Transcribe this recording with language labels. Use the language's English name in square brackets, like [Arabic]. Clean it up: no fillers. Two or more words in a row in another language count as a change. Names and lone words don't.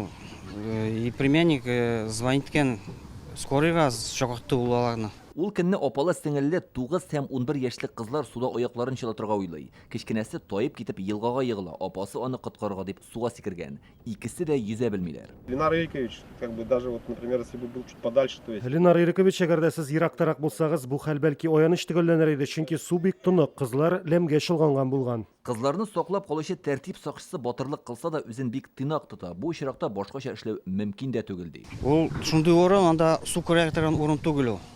[Russian] И племянник звонит [Tatar] икән, скорыйга чакыртты улларны. Ул көнне апалы сеңелле 9 һәм 11 яшьлек кызлар суда аякларын чылатырга уйлый. Кечкенәсе таеп китеп елгага егыла. Апасы аны коткарырга дип суга сикергән. Икесе дә yüзә белмиләр. [Russian] Ленар Ирикович, как бы даже вот, например, если бы был чуть подальше, то есть... [Tatar] Ленар Ирикович, әгәр дә сез ерактарак булсагыз, бу хәл бәлки аяныч төгәлләнер иде, чөнки су бик тонык, кызлар ләмгә чылганган булган. Кызларны саклап калучы тәртип сакчысы батырлык кылса да үзен бик тыйнак тота. Бу очракта башкача эшләү мөмкин дә түгел ди. Ул шундый урын, анда су күрә торган урын түгел ул.